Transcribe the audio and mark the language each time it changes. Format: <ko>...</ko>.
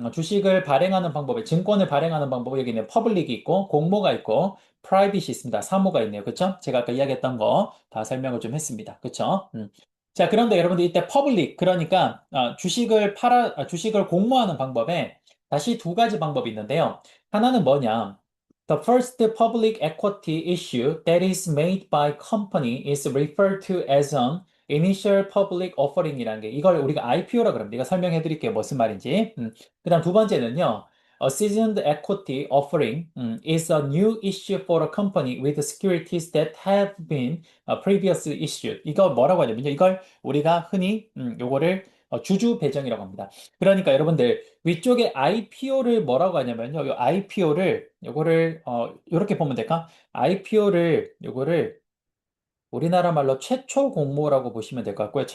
<ko>주식을 발행하는 방법에 증권을 발행하는 방법이 여기 있네요. 퍼블릭이 있고 공모가 있고 프라이빗이 있습니다. 사모가 있네요. 그쵸? 제가 아까 이야기했던 거 다 설명을 좀 했습니다. 그쵸? 자, 그런데 여러분들 이때 퍼블릭, 그러니까 주식을 공모하는 방법에 다시 두 가지 방법이 있는데요. 하나는 뭐냐?</ko> <en>The first public equity issue that is made by company is referred to as an</en> <ko>Initial Public Offering이라는 게 이걸 우리가 IPO라 그럽니다. 이거 설명해 드릴게요. 무슨 말인지. 그다음 두 번째는요.</ko> <en>A seasoned equity offering is a new issue for a company with securities that have been previously issued.</en> <ko>이거 뭐라고 하냐면요. 이걸 우리가 흔히 요거를 주주 배정이라고 합니다. 그러니까 여러분들 위쪽에 IPO를 뭐라고 하냐면요. 요 IPO를 요거를 요렇게 보면 될까? IPO를 요거를 우리나라 말로 최초 공모라고 보시면 될 것 같고요.</ko>